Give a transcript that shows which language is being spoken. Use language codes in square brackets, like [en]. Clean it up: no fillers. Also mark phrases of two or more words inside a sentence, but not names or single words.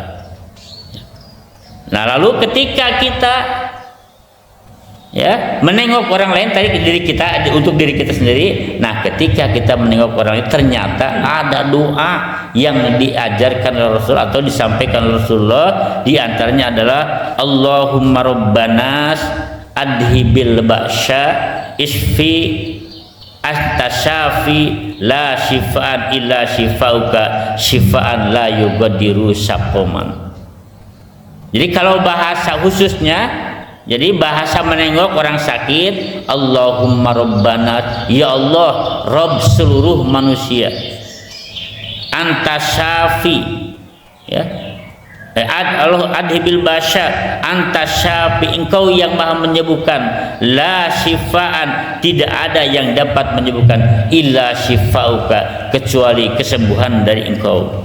[id] Nah, lalu ketika kita menengok orang lain, tadi diri kita, untuk diri kita sendiri. Nah, ketika kita menengok orang lain, ternyata ada doa yang diajarkan oleh Rasul atau disampaikan oleh Rasulullah. Di antaranya adalah [ar] اللهم رب الناس أذهب البأس اشف أنت الشافي لا شفاء إلا شفاؤك شفاء لا يغادر سقما. [id] Jadi kalau bahasa khususnya, jadi bahasa menengok orang sakit, [ar] اللهم ربنا, يا الله, [id] Rabb seluruh manusia, [ar] أنت الشافي, الله أذهب البأس أنت الشافي, [id] engkau yang maha menyembuhkan, [ar] لا شفاء, [id] tidak ada yang dapat menyembuhkan, [ar] إلا شفاؤك, [id] kecuali kesembuhan dari engkau.